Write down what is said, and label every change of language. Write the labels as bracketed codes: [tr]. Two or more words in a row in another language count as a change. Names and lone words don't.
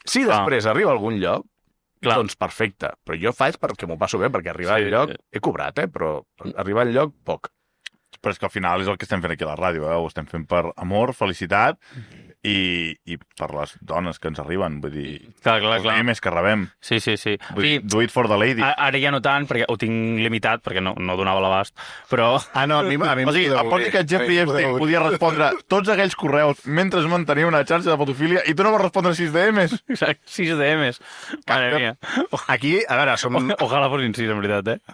[ca] Si després arriba a algun lloc, doncs perfecte. Però jo faig perquè m'ho passo bé, perquè arribar al lloc... He cobrat, però arribar al lloc, poc. Però és que al final és el que estem fent aquí a la ràdio, ho estem fent per amor, felicitat i per les dones que ens arriben, vull dir, clar. més que rebem. Sí. Vull dir, [en] do it for the lady. [ca] Ara ja no tant, perquè ho tinc limitat, perquè no donava l'abast, però... No, a mi o sigui, a part que Jeffrey Epstein podia respondre tots aquells correus mentre es mantenia una xarxa de pedofília i tu no vas respondre 6 DMs. Exacte, 6 DMs. [es] Madre mía. [ca] Aquí, a veure, som... Ojalà fossin 6, en veritat, eh?